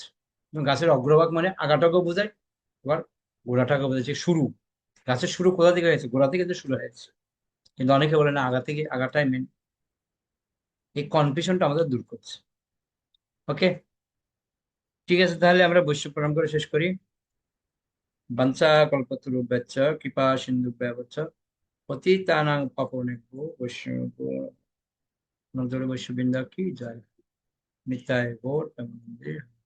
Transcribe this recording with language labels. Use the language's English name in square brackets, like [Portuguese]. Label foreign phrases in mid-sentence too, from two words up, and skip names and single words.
[Bangla] গাছের অগ্রভাগ মানে আগাটাকেও বোঝায়, আবার গোড়াটাকে বোঝাচ্ছে। শুরু, গাছের শুরু কোথা থেকে হয়েছে? গোড়া থেকে তো শুরু হয়েছে, কিন্তু অনেকে বলে না আগা থেকে, আগাটাই মেন। এই কনফিউশনটা আমাদের দূর করছে। ওকে, ঠিক আছে, তাহলে আমরা বৈশ্য প্রণাম করে শেষ করি। [Sanskrit] वाञ्छा कल्पतरुभ्यश्च कृपा सिन्धुभ्येव च पतितानां पावनेभ्यो वैष्णवेभ्यो नमः। [Bangla] বৈশ্যবৃন্দ কি জয়। নিতাই গৌর প্রেমানন্দে।